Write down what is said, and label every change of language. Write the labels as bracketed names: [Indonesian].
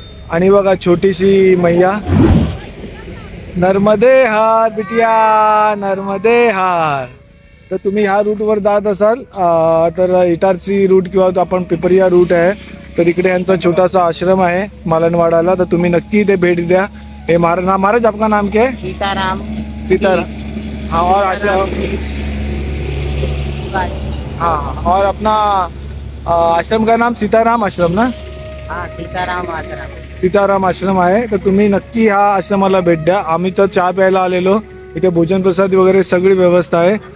[Marathi] आणि बघा छोटीशी मैया. [Hindi] नर्मदे हार बिटिया, नर्मदे हार. [Marathi] तर तुम्ही ह्या रूटवर जात असाल तर इटारसी रूट किंवा आपण पिपरिया रूट आहे, तर इकडे यांचा छोटासा आश्रम आहे मालवणवाडाला. तर तुम्ही नक्की इथे भेट द्या. [Hindi] हे महाराज आपका नाम क्या है? सीताराम. सीताराम. हाँ और आश्रम, हाँ और अपना आश्रम का नाम सीताराम आश्रम ना? हाँ सीताराम आश्रम. [Marathi] सीताराम आश्रम आहे. तर तुम्ही नक्की ह्या आश्रमाला भेट द्या. आम्ही तर चहा प्यायला आलेलो. इथे भोजन प्रसादी वगैरे सगळी व्यवस्था आहे.